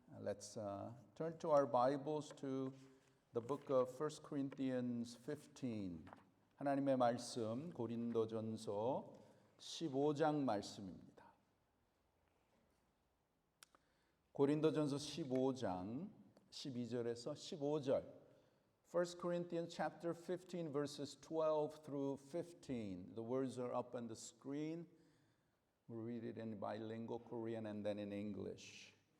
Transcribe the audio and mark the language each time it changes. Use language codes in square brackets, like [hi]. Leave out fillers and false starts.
[en] Let's turn to our Bibles to the book of 1 Corinthians 15. [ko] 하나님의 말씀 고린도전서 15장 말씀입니다. 고린도전서 15장 12절에서 15절. [en] 1 Corinthians chapter 15 verses 12 through 15. The words are up on the screen. We'll read it in bilingual Korean and then in English.